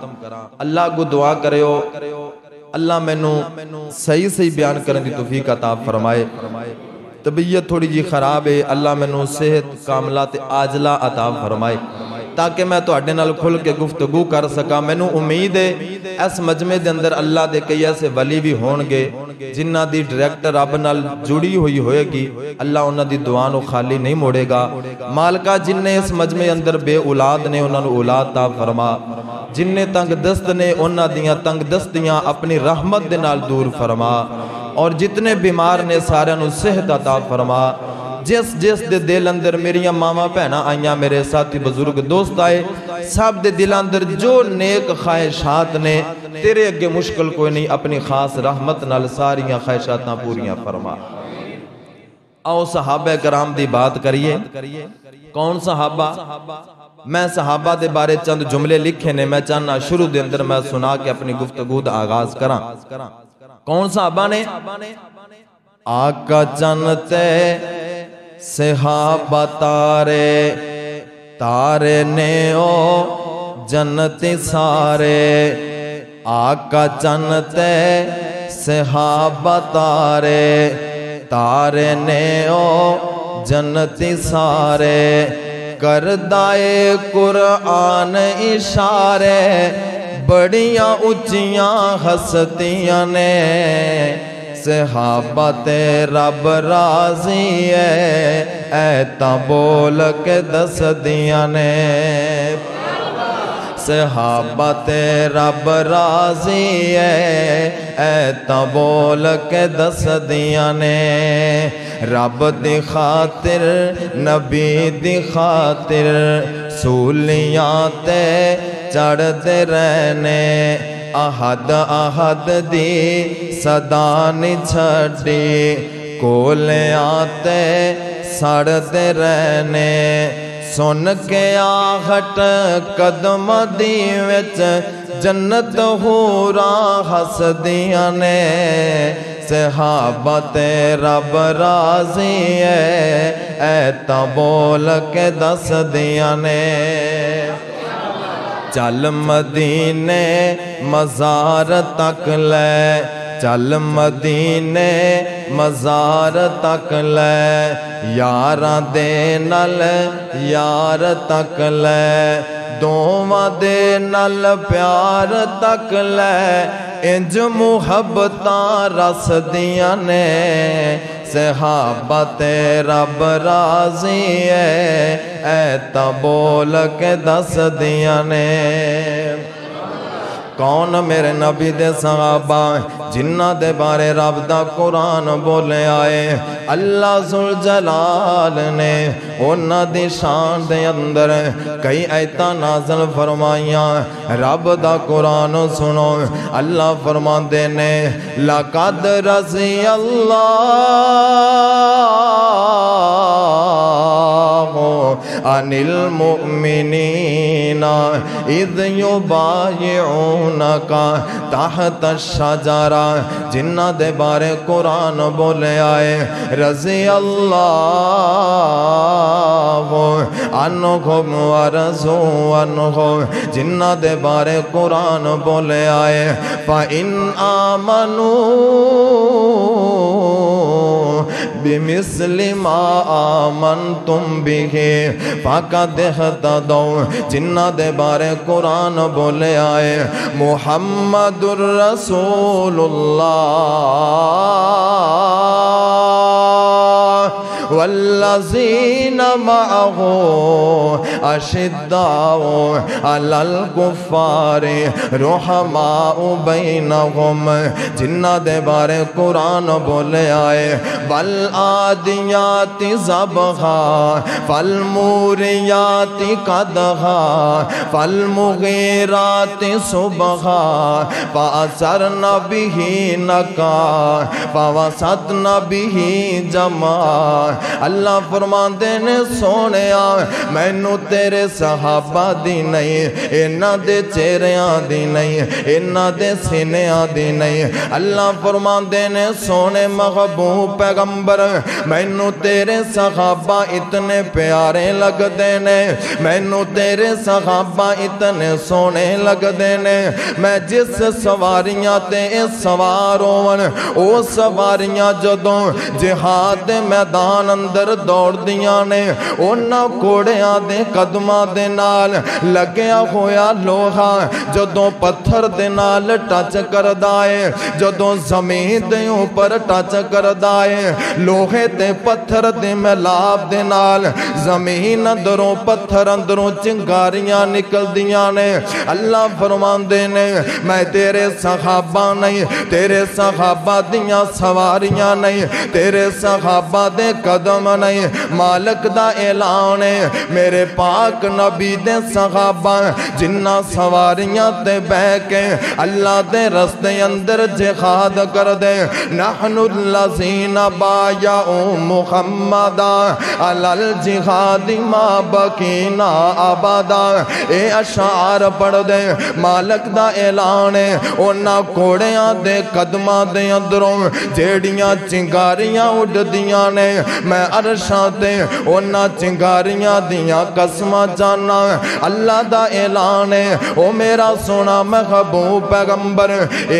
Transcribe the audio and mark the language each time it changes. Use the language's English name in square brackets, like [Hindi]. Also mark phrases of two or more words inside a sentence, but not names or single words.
[Punjabi] اللہ کو دعا کریو اللہ میں نو صحیح صحیح بیان کرنے دی توفیق عطا فرمائے. طبیعت تھوڑی جی خراب ہے، اللہ میں نو صحت کاملات عاجلہ عطا فرمائے تاکہ میں تو اڈے نال کھل کے گفتگو کر سکا. میں نو امید ہے اس مجمع دے اندر اللہ دے کئی ایسے ولی بھی ہونگے جنہ دی ڈائریکٹ رب نال جڑی ہوئی ہوئے گی. اللہ انہ دی دعا نو خالی نہیں موڑے گا. مالکہ جن نے اس مجمع اندر بے اولاد نے انہ نو اولاد تا فرما، جن نے تنگ دست نے انہ دیاں تنگ دستیاں اپنی رحمت دے نال دور فرما، اور جتنے بیمار نے سارے نو صحت عطا فرما. جس جس دے دل اندر میریاں ماما پہنا آئیاں میرے ساتھی بزرگ دوست آئے سب دے دل اندر جو نیک خواہشات نے تیرے اگے مشکل کوئی نہیں، اپنی خاص رحمت نال ساریاں خواہشاتاں پوریاں فرما. آؤ صحابہ کرام دی بات کریے. کون صحابہ؟ میں صحابہ دے بارے چند جملے لکھے نے، میں چاہنا شروع دے اندر میں سنا کے اپنی گفتگو دا آغاز کران. کون صحابہ نے؟ آقا چنتے صحابہ تارے تارے نے او جنتی سارے. آقا چنتے صحابہ تارے تارے نے او جنتی سارے. کردائے قرآن اشارے بڑیاں اچیاں ہستیاں نے. صحابہ تے رب راضی ہے ایتا بول کے دس دیاں نے. صحابہ تے رب راضی ہے ایتا بول کے دس دیاں نے. رب دی خاطر نبی دی خاطر سولیاں تے چڑھ دے رہنے. احد احد دی صدا نی چھڑی کولیاں تے سڑ دے رہنے. سن کے آہٹ قدم دی وچ جنت حوراں ہس دیاں نے. صحابہ تے رب راضی ہے اے تا بول کے دس دیاں نے چل مدینے مزار تک لے چل مدینے مزار تک لے یاراں دے نال یار تک لے دوواں دے نال پیار تک لے انج محبتاں رس دیاں نے صحابہ تے رب راضی ہے اے تا بول کے دس دیاں نے کون میرے نبی دے صحابہ جنہ دے بارے رب دا قرآن بولے آئے اللہ ذوالجلال نے انہ دی شان دے اندر کئی آیتاں نازل فرمائیاں رب دا قرآن سنو اللہ فرماندے نے [Arabic] لَقَدْ رَضِيَ اللَّهُ عَنِ الْمُؤْمِنِينَ إِذْ يُبَايِعُونَكَ تحت الشجرہ [Punjabi] جنہ دے بارے قرآن بولے آئے [Arabic] رضی اللہ عنہم ورضوا عنہ [Punjabi] جنہ دے بارے قرآن بولے آئے فَإِنْ [Arabic] آمَنُوا بِمِثْلِ مَا آمَنْتُمْ بِهِ فَقَدْ اهْتَدَوْا [Punjabi] جنہ دے بارے قرآن بولے آئے [Arabic] محمد الرسول اللہ والذین معه اشداء علی الکفار رحماء بینہم [Punjabi] جنہ دے بارے قرآن بولے آئے [Arabic] والعادیات ضبحا فالموریات قدحا فالمغیرات صبحا فأثرن به نقا فوسطن به جمعا [Punjabi] اللہ فرماندے نے سونیا مینوں تیرے صحابہ دی نہیں انہاں دے چہریاں دی نہیں انہاں دے سینیاں دی نہیں اللہ فرماندے نے سونے محبوب پیغمبر مینوں تیرے صحابہ اتنے پیارے لگ دینے مینوں تیرے صحابہ اتنے سونے لگ دینے میں جس سواریاں تے سوار ہون او سواریاں جدوں جہاد میدان اندر دوڑ دیاں نے اونا کوڑیاں دے قدماں دے نال لگیا ہویا لوہا جدوں پتھر دے نال ٹچ کر دائے جدوں زمین دے اوپر ٹچ کر دائے لوہے دے پتھر دے ملاب دے نال زمین اندروں پتھر اندروں چنگاریاں نکل دیاں نے اللہ فرماندے نے میں تیرے صحابہ نہیں تیرے صحابہ دیاں سواریاں نہیں تیرے صحابہ دے قدم نہیں مالک دا اعلان ہے میرے پاک نبی دے صحابہ جنہ سواریاں تے بہ کے اللہ دے رستے اندر جہاد کر دے [Arabic] نحن الذین بایعوا محمدا علی الجہاد ما بقینا ابدا [Punjabi] اے اشعار پڑھ دے مالک دا اعلان ہے اونا کوڑیاں دے قدماں دے اندروں جیڑیاں چنگاریاں اڑ دیاں نے میں عرشاں تے اونا چنگاریاں دیاں قسمہ جانا اللہ دا اعلان ہے او میرا سونا محبوب پیغمبر اے